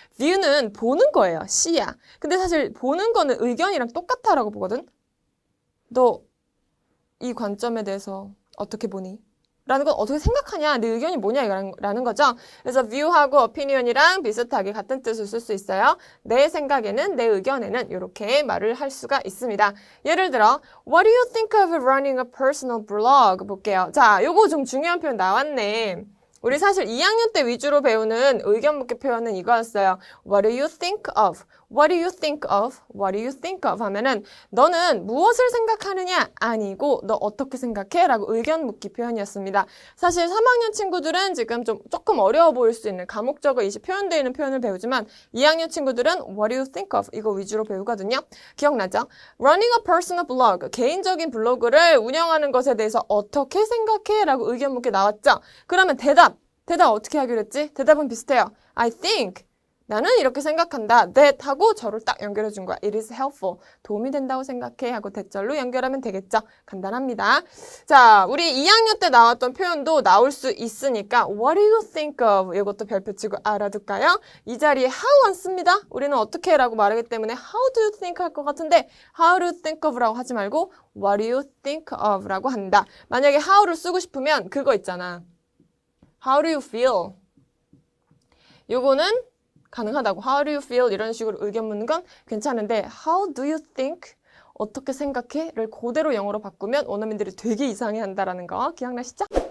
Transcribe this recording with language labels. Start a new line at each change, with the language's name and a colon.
Korean: view는 보는 거예요. 시야. 근데 사실 보는 거는 의견이랑 똑같다라고 보거든. 너 이 관점에 대해서 어떻게 보니? 라는 건 어떻게 생각하냐? 내 의견이 뭐냐? 라는 거죠. 그래서 view하고 opinion이랑 비슷하게 같은 뜻을 쓸 수 있어요. 내 생각에는, 내 의견에는 이렇게 말을 할 수가 있습니다. 예를 들어
English: What do you think of running a personal blog?
Korean: 볼게요. 자, 요거 좀 중요한 표현 나왔네. 우리 사실 2학년 때 위주로 배우는 의견 묻기 표현은 이거였어요.
English: What do you think of? What do you think of? What do you think of?
Korean: 하면은 너는 무엇을 생각하느냐? 아니고 너 어떻게 생각해? 라고 의견 묻기 표현이었습니다. 사실 3학년 친구들은 지금 조금 어려워 보일 수 있는 가목적어 이시 표현되어 있는 표현을 배우지만 2학년 친구들은
English: What do you think of?
Korean: 이거 위주로 배우거든요. 기억나죠?
English: Running a personal blog.
Korean: 개인적인 블로그를 운영하는 것에 대해서 어떻게 생각해? 라고 의견 묻기 나왔죠? 그러면 대답 어떻게 하기로 했지? 대답은 비슷해요.
English: I think.
Korean: 나는 이렇게 생각한다. that 하고 저를 딱 연결해 준 거야.
English: It is helpful.
Korean: 도움이 된다고 생각해 하고 대절로 연결하면 되겠죠. 간단합니다. 자, 우리 2학년 때 나왔던 표현도 나올 수 있으니까
English: What do you think of?
Korean: 이것도 별표 치고 알아둘까요? 이 자리에 how 안 씁니다. 우리는 어떻게 라고 말하기 때문에 How do you think 할 것 같은데
English: How do you think of
Korean: 라고 하지 말고
English: What do you think of
Korean: 라고 한다. 만약에 how를 쓰고 싶으면 그거 있잖아.
English: How do you feel?
Korean: 요거는 가능하다고.
English: How do you feel?
Korean: 이런 식으로 의견 묻는 건 괜찮은데
English: How do you think?
Korean: 어떻게 생각해? 를 그대로 영어로 바꾸면 원어민들이 되게 이상해한다라는 거 기억나시죠?